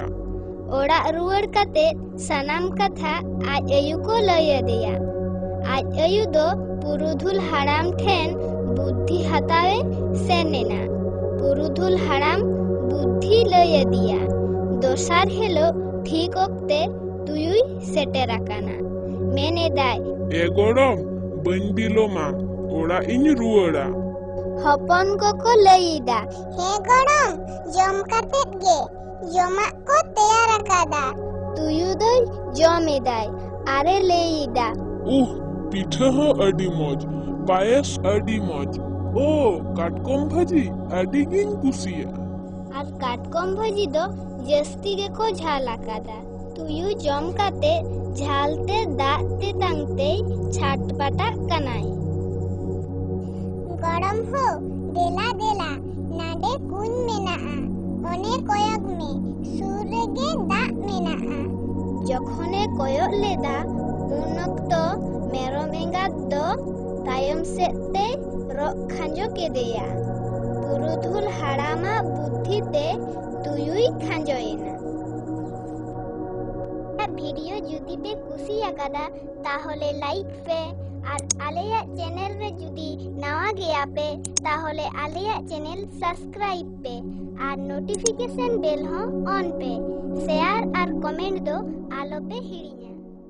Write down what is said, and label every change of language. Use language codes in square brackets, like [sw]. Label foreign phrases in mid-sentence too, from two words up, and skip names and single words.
[hoc] ओड़ा रुवर काते सनाम कथा आज अयु को लय दिया। आज अयु दो पुरुधुल हाड़ाम ठेन बुद्धि हतावे सेनेना। पुरुधुल हाड़ाम बुद्धि लय दिया। दोसार हेलो ठीक ओक्ते तुयुई सेटेर आकाना। मेने दाय ए गोड़म बन बिलोमा ओड़ा इन रुवड़ा। हपन को लईदा हे गोड़म जम कातेत गे जमा को तैयार आकादा। तुयु दई जमेदाय आरे लईदा पिठा हो अडी मौज पायस अडी मौज ओ काटकम भाजी अडी गिन कुसिया। आर काटकम भाजी दो जस्ती गे को झाल आकादा। तुयु जम काते झालते दाते तांगते छाटपाटा कनाय। गरम हो देला देला नाडे कुन मेनाआ ओने कोयक में सुर रेगे दा मेनाआ। जखने कोयक लेदा उन अक्तो मेरम एंगात दो तायम सेते रक खांजो केदेया। पुरुधुल हाड़ामा बुद्धिते तुयुई खांजोयेना। भिडियो जुदी पे कुसी आकादा ताहले लाइक पे और आलेया चैनल रे जुदी नवा गया पे ताहले आलेया [en] channel subscribe [hoc] पे और [en] notification bell [hoc] हो ऑन पे शेयर और कमेंट दो आलो पे हिड़िया।